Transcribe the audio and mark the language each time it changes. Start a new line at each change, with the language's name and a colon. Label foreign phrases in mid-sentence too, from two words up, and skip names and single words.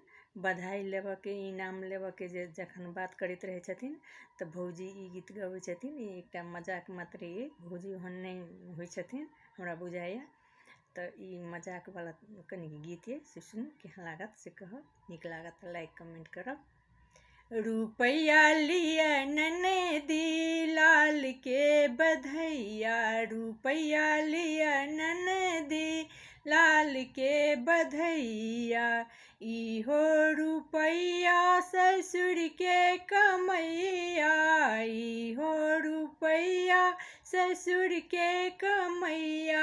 Maithili: बधाई लेबऽ के, इनाम लेबऽ के जे जखन बात करैत रहे छथिन तऽ भौजी ई गीत गबै छथिन। ई एकटा मजाक मात्र भौजी ओहन नहीं होइ छथिन हमरा बुझाइया। तऽ ई मजाक वाला कनी गीत ये, से सुनू केहन लागत से कहब। नीक लागत तऽ लाइक कमेंट करब। रुपैया लिया ननदी लाल के बधैया, रुपैया लिया ननदी लाल के बधैया। इहो रुपैया ससुर के कमैया, इहो रुपैया ससुर के कमैया।